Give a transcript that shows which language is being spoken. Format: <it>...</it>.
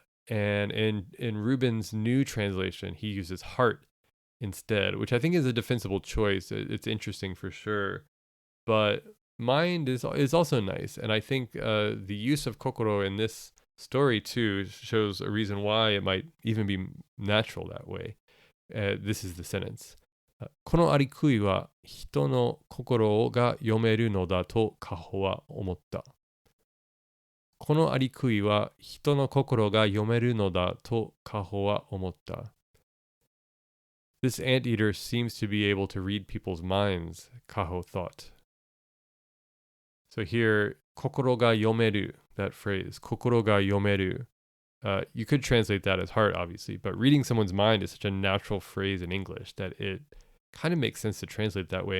<en>And in Rubin's new translation, he uses heart instead, which I think is a defensible choice. It's interesting for sure. But mind is also nice. And I think the use of kokoro in this story too shows a reason why it might even be natural that way. This is the sentence.</en> <ja>このアリクイは人の心が読めるのだとカホは思った。このアリクイは人の心が読めるのだとカホは思った。</ja> <en>This anteater seems to be able to read people's minds, Kaho thought. So here,</en> <ja>心が読める,</ja> <en>that phrase, 心が読める, you could translate that as heart, obviously, but reading someone's mind is such a natural phrase in English that it kind of makes sense to translate that way.</en>